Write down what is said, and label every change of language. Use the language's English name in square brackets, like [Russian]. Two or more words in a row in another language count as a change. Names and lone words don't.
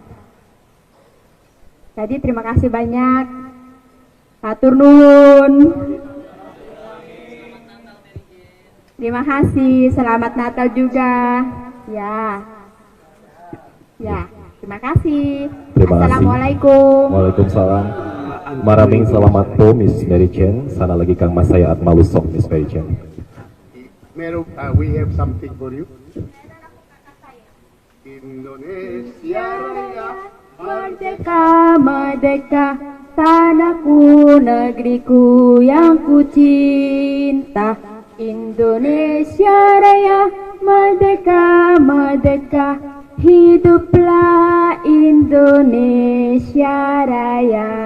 [Indonesian] Jadi terima kasih banyak. [Sundanese] Hatur nuhun. [Indonesian] Terima kasih, selamat Natal juga. Ya, terima kasih. Assalamualaikum. Waalaikumsalam. [Filipino] Maraming salamat po, Miss Mary Jane. Sana lagi kang masaya at malusog, Miss Mary Jane. [English] We have something for you. [Indonesian] Indonesia Raya, merdeka, merdeka, tanahku, negeriku yang ku cinta. Indonesia Raya, merdeka, merdeka, hiduplah Indonesia Raya.